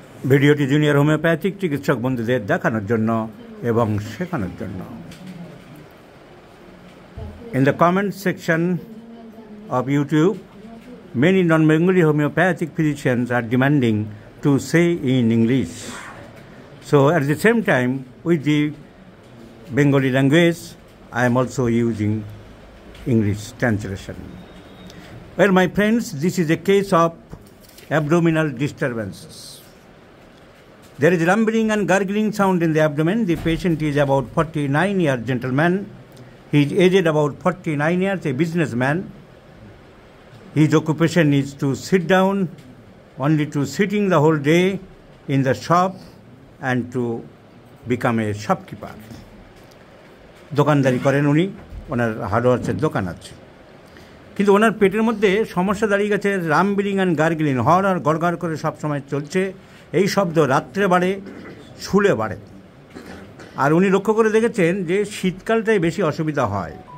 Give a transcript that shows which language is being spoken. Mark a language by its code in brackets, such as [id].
[bn] ভিডিওটি junior homeopathic চিকিৎসক বন্ধুদের দেখানোর জন্য এবং শেখানোর জন্য। [en] In the comment section of YouTube, many non-Bengali homeopathic physicians are demanding to say in English. So at the same time, with the Bengali language, I am also using English translation. Well, my friends, this is a case of abdominal disturbances. There is rumbling and gurgling sound in the abdomen. The patient is about 49-year gentleman. He is aged about 49 years, a businessman. His occupation is to sit down, only to sitting the whole day in the shop and to become a shopkeeper. [bn] দোকানদারি করেন উনি, ওনার হার্ডওয়ার্সের দোকান আছে। কিন্তু ওনার পেটের মধ্যে সমস্যা দাঁড়িয়ে গেছে [en] rumbling and gargling, [bn] হর আর গড়গড় করে সবসময় চলছে। এই শব্দ রাত্রে বাড়ে, শুলে বাড়ে। আর উনি লক্ষ্য করে দেখেছেন যে শীতকালটাই বেশি অসুবিধা হয়।